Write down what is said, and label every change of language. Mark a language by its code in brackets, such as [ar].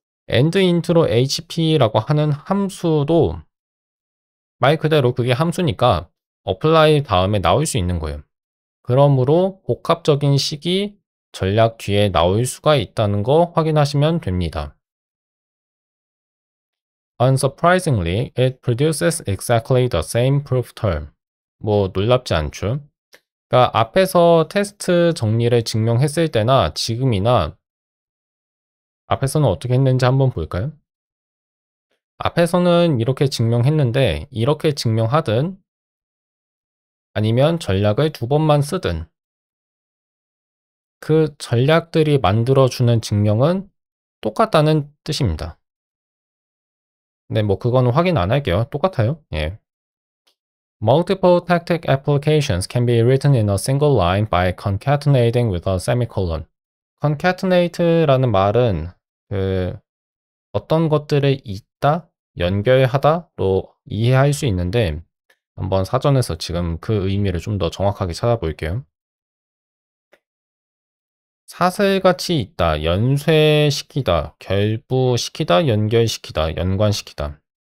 [ko] and intro hp라고 하는 함수도 말 그대로 그게 함수니까 apply 다음에 나올 수 있는 거예요. 그러므로 복합적인 식이 전략 뒤에 나올 수가 있다는 거 확인하시면 됩니다. [en] Unsurprisingly, it produces exactly the same proof term. [ko] 뭐 놀랍지 않죠? 그러니까 앞에서 테스트 정리를 증명했을 때나 지금이나 앞에서는 어떻게 했는지 한번 볼까요? 앞에서는 이렇게 증명했는데 이렇게 증명하든 아니면 전략을 두 번만 쓰든 그 전략들이 만들어주는 증명은 똑같다는 뜻입니다. 네, 뭐 그거는 확인 안 할게요. 똑같아요. 예. [en] Multiple tactic applications can be written in a single line by concatenating with a semicolon. [ko] concatenate라는 말은 어떤 것들을 잇다, 연결하다로 이해할 수 있는데 한번 사전에서 지금 그 의미를 좀 더 정확하게 찾아볼게요. 사슬같이 있다, 연쇄시키다, 결부시키다, 연결시키다, 연관시키다.